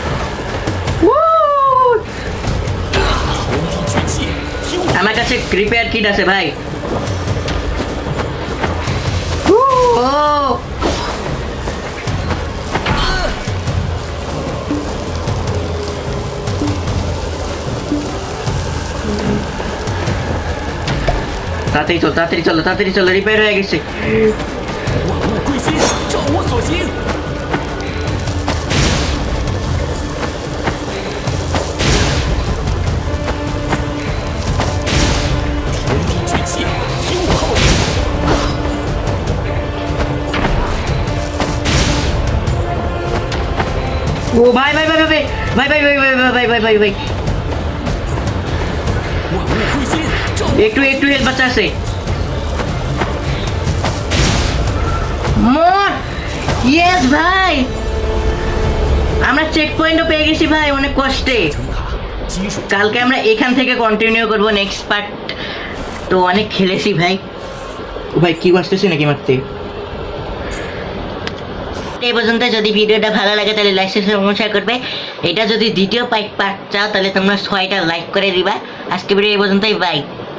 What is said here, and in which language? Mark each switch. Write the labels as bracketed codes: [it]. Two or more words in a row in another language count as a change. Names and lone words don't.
[bn] আমার কাছে [en] repair kit [bn] আছে ভাই ও তাড়াতাড়ি চলো রিপেয়ার হয়ে গেছে [zh] 万物归心，照我所行。天地巨气，听我号令。 [bn] ও ভাই ভাই ভাই ভাই ভাই ভাই ভাই ভাই ভাই ভাই ভাই ভাই [zh] 万物归心，照我。 [bn] একটু হেল্প বাচ্চা আছে [en] more yes [bn] ভাই আমরা চেক পয়েন্টও পেয়ে গেছি ভাই অনেক কষ্টে [zh] 基础 [bn] কালকে আমরা এখান থেকে কন্টিনিউ করব [en] next part [bn] তো অনেক খেলেছি ভাই ও ভাই কি বাঁচতেছি নাকি মারতে এই পর্যন্ত যদি ভিডিওটা ভালো লাগে তাহলে [en] like share [bn] করবে এটা যদি দ্বিতীয় পার্ট চাও তাহলে তোমরা 6টা লাইক করে দিবা আজকে ভিডিও এই পর্যন্তই বাই